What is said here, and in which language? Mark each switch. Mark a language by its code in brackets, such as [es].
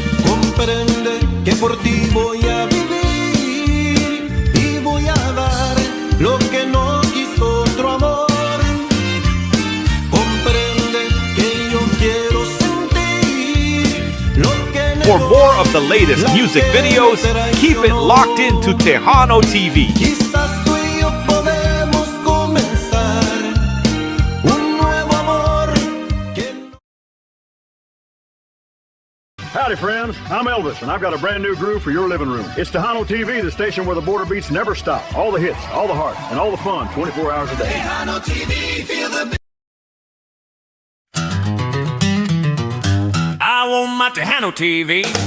[es] Comprende que por ti voy a vivir y voy a dar lo que no quiso otro amor. Comprende que yo quiero sentir lo que [en] For more of the latest music videos, keep it locked into Tejano TV. [es] Quizás tú y yo podemos comenzar un nuevo amor que no... [en] Howdy, friends. I'm Elvis, and I've got a brand new groove for your living room. It's Tejano TV, the station where the border beats never stop. All the hits, all the heart, and all the fun 24 hours a day. Tejano TV, feel the I want my Tejano TV.